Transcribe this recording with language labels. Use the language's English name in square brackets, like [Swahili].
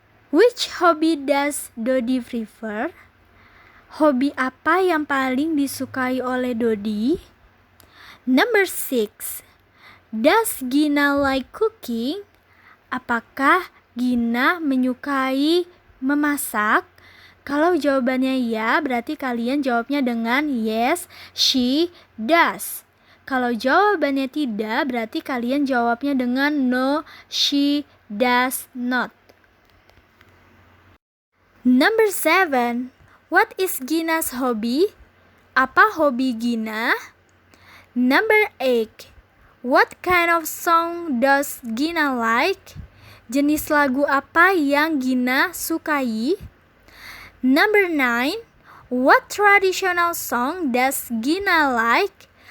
[English] Which hobby does Dodi prefer? [Indonesian] Hobi apa yang paling disukai oleh Dodi? [English] Number 6. Does Gina like cooking? [Indonesian] Apakah Gina menyukai memasak? Kalau jawabannya ya, berarti kalian jawabnya dengan [English] yes, she does. [Indonesian] Kalau jawabannya tidak, berarti kalian jawabnya dengan [English] no, she does not. Number 7. What is Gina's hobby? [Indonesian] Apa hobi Gina? [English] Number 8. What kind of song does Gina like? [Indonesian] Jenis lagu apa yang Gina sukai? [English] Number 9. What traditional song does Gina like?